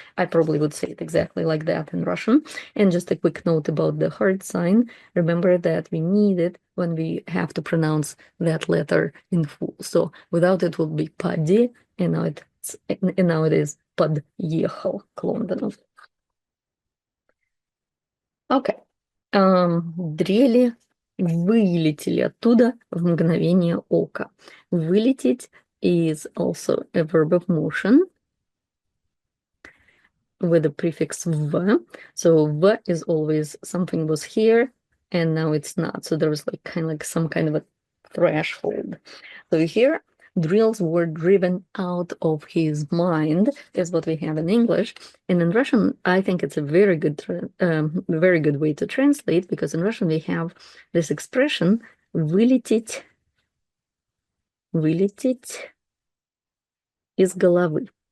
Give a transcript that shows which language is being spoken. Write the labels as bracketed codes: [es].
[en] I probably would say it exactly like that in Russian. And just a quick note about the hard sign. Remember that we need it when we have to pronounce that letter in full. So without it would be [ru] поди, [en] and now it is [ru] подъехал к Лондону. Окей. Дрели вылетели оттуда в мгновение ока. [en] Вылететь is also a verb of motion with the prefix v. So v is always something was here and now it's not. So there was like kind of like some kind of a threshold. So here drills were driven out of his mind is what we have in English, and in Russian I think it's a very good way to translate, because in Russian we have this expression [ru] вылететь из головы.